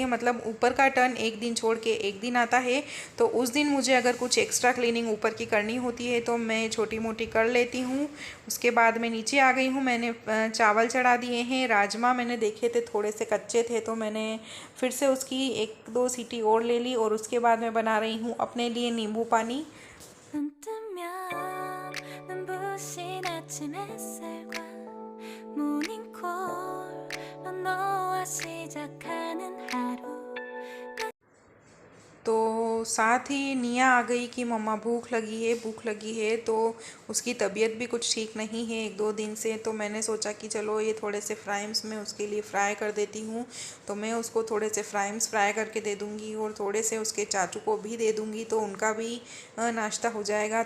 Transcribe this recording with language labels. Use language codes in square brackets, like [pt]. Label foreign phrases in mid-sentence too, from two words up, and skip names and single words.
[hi] मतलब ऊपर का टर्न एक दिन छोड़ के एक दिन आता है, तो उस दिन मुझे अगर कुछ [en] extra cleaning [hi] ऊपर की करनी होती है तो मैं छोटी मोटी कर लेती हूँ। उसके बाद मैं नीचे आ गई हूँ। मैंने चावल चढ़ा दिए हैं। राजमा मैंने देखे थे थोड़े से कच्चे थे, तो मैंने फिर से उसकी 1-2 सीटी और ले ली। और उसके बाद मैं बना रही हूँ अपने लिए नींबू पानी। [ko] 눈 뜨면 눈부신 아침 햇살과 모닝콜로 너와 시작하는 하루 [hi] तो साथ ही निया आ गई कि मम्मा भूख लगी है, भूख लगी है। तो उसकी तबीयत भी कुछ ठीक नहीं है 1-2 दिन से, तो मैंने सोचा कि चलो ये थोड़े से फ्राइम्स में उसके लिए फ्राई कर देती हूँ। तो मैं उसको थोड़े से फ्राइम्स फ्राई करके दे दूँगी और थोड़े से उसके चाचू को भी दे दूँगी, तो उनका भी नाश्ता हो जाएगा।